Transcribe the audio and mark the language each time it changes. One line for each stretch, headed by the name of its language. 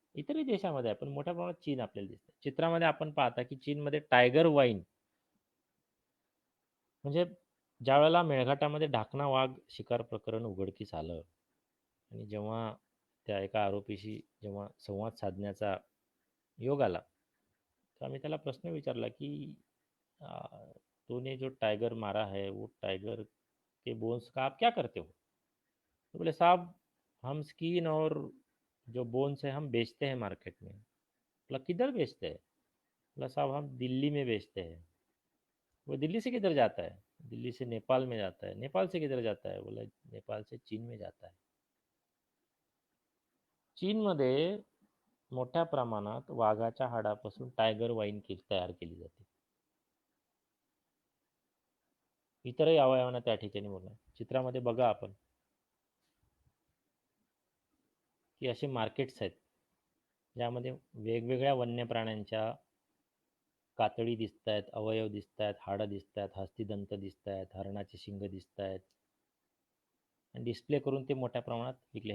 Marathi: इतरही देशामध्ये आहे, पण मोठ्या प्रमाणात चीन आपल्याला दिसतं. चित्रामध्ये आपण पाहता की चीनमध्ये टायगर वाईन म्हणजे ज्या वेळेला मेळघाटामध्ये ढाकणा वाघ शिकार प्रकरण उघडकीस आलं आणि जेव्हा त्या एका आरोपीशी जेव्हा संवाद साधण्याचा योग आला, तर आम्ही त्याला प्रश्न विचारला की आ,
Hindi: तूने जो टाइगर मारा है वो टाइगर के बोन्स का आप क्या करते हो? तो बोले साहब हम स्किन और जो बोन्स है हम बेचते हैं मार्केट में। बोला किधर बेचते हैं? बोला साहब हम दिल्ली में बेचते हैं। वो दिल्ली से किधर जाता है? दिल्ली से नेपाल में जाता है। नेपाल से किधर जाता है? बोला नेपाल से चीन में जाता है।
Marathi: चीनमध्ये मोठ्या प्रमाणात वाघाच्या हाडापासून टायगर वाईन तयार केली जाते. इतरही अवयवांना त्या ठिकाणी बोलणार. चित्रामध्ये बघा आपण की असे मार्केट्स आहेत ज्यामध्ये वेगवेगळ्या वन्य प्राण्यांच्या कातडी दिसत आहेत, अवयव दिसत आहेत, हाडं दिसत आहेत, हस्तिदंत दिसत आहेत, हरणाचे शिंग दिसत आहेत आणि डिस्प्ले करून ते मोठ्या प्रमाणात विकले.